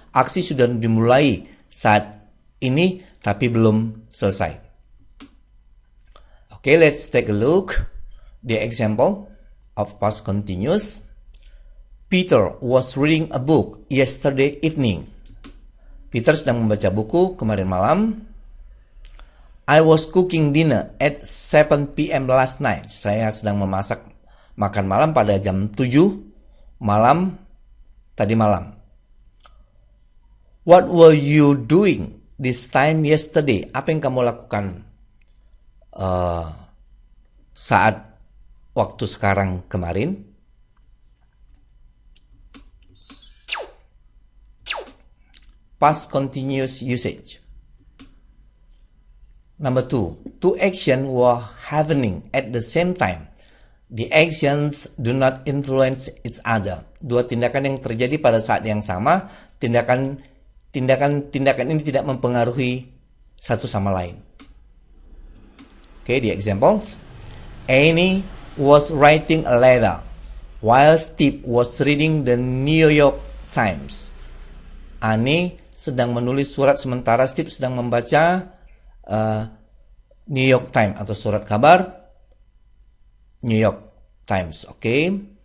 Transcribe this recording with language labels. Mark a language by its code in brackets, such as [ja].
[id] Aksi sudah dimulai saat ini tapi belum selesai. [en] Okay, let's take a look the example of past continuous. Peter was reading a book yesterday evening. [id] Peter sedang membaca buku kemarin malam. [en] I was cooking dinner at 7 p.m. last night. [id] Saya sedang memasak makan malam pada jam 7 malam tadi malam. [en] What were you doing this time yesterday? [id] Apa yang kamu lakukan saat waktu sekarang kemarin? [en] Past continuous usage. Number 2, two actions were happening at the same time. The actions do not influence each other. [id] Dua tindakan yang terjadi pada saat yang sama, tindakan ini tidak mempengaruhi satu sama lain. [en] Okay, the examples. Annie was writing a letter while Steve was reading the New York Times. [id] Annie sedang menulis surat sementara Steve sedang membaca New York Times atau surat kabar New York Times. Okay.